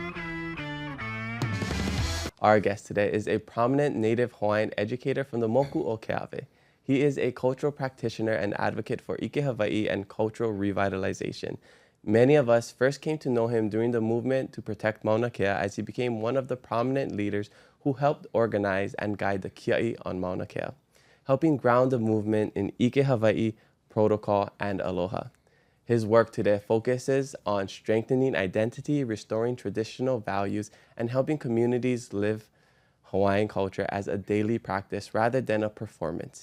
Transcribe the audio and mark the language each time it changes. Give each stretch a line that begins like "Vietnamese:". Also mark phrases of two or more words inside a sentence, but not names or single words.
English: Our guest today is a prominent Native Hawaiian educator from the Moku o Keawe. He is a cultural practitioner and advocate for
Hawaiian: ʻike Hawaii
English: and cultural revitalization. Many of us first came to know him during the movement to protect Mauna Kea, as he became one of the prominent leaders who helped organize and guide the kiaʻi on Mauna Kea, helping ground the movement in
Hawaiian: ʻike Hawaii,
English: protocol, and aloha. His work today focuses on strengthening identity, restoring traditional values, and helping communities live Hawaiian culture as a daily practice rather than a performance.